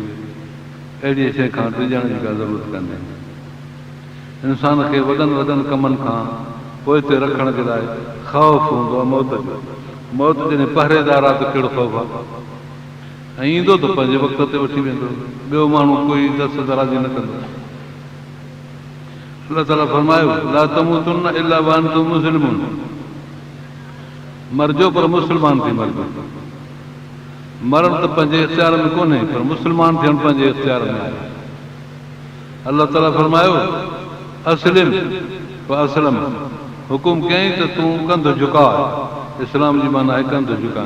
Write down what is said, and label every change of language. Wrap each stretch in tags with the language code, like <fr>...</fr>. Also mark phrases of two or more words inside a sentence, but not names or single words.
<sd>अहिड़ी शइ खां टिजण जी का ज़रूरत कान्हे। इंसान खे वॾनि वॾनि कमनि खां पोइ ते रखण जे लाइ ख़ौफ़ हूंदो आहे मौत जो। मौत जॾहिं पहरेदार आहे त कहिड़ो ख़ौफ़ आहे, ऐं ईंदो त पंहिंजे वक़्त ते वठी वेंदो, ॿियो माण्हू कोई दस्त दराज़ी न कंदो। अल्लाह ताला फरमायो</sd> <ar>لا تموتن إلا وأنتم مسلمون.</ar> <sd>मरजो पर मुस्लमान थी मरजो। मरण त पंहिंजे इख़्तियार में कोन्हे, पर मुस्लमान थियण पंहिंजे इख़्तियार में आहे। अल्लाह ताला फरमायो</sd> <ar>أسلم وأسلم.</ar> <sd>हुकुम कयईं त तूं कंधु झुकाए। इस्लाम जी माना आहे कंधु झुकाइण।</sd>